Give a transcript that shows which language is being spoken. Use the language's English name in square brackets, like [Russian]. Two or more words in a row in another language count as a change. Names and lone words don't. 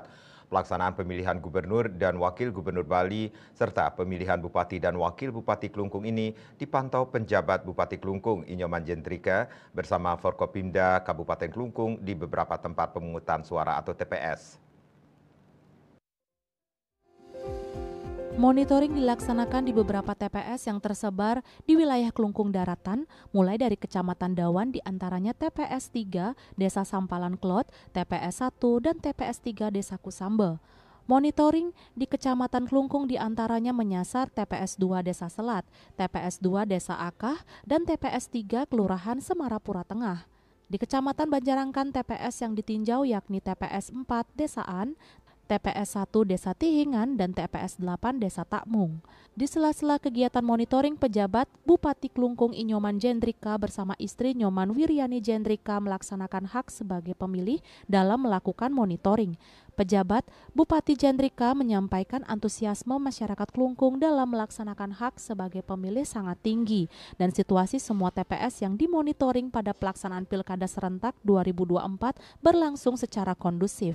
[Indonesian] Pelaksanaan pemilihan gubernur dan wakil gubernur Bali serta pemilihan bupati dan wakil bupati Klungkung ini dipantau penjabat Bupati Klungkung Inyoman Jendrika bersama Forkopimda Kabupaten Klungkung di beberapa tempat pemungutan suara atau TPS. Monitoring dilaksanakan di beberapa TPS yang tersebar di wilayah Klungkung Daratan, mulai dari Kecamatan Dawan diantaranya TPS 3 Desa Sampalan Klot, TPS 1, dan TPS 3 Desa Kusambe. Monitoring di Kecamatan Klungkung diantaranya menyasar TPS 2 Desa Selat, TPS 2 Desa Akah, dan TPS 3 Kelurahan Semarapura Tengah. Di Kecamatan Banjarangkan TPS yang ditinjau yakni TPS 4 Desaan, TPS 1 Desa Tihingan, dan TPS 8 Desa Takmung. Di sela-sela kegiatan monitoring, pejabat Bupati Klungkung Inyoman Jendrika bersama istri Nyoman Wiryani Jendrika melaksanakan hak sebagai pemilih dalam melakukan monitoring. Pejabat Bupati Jendrika menyampaikan antusiasme masyarakat Klungkung dalam melaksanakan hak sebagai pemilih sangat tinggi dan situasi semua TPS yang dimonitoring pada pelaksanaan Pilkada serentak 2024 berlangsung secara kondusif.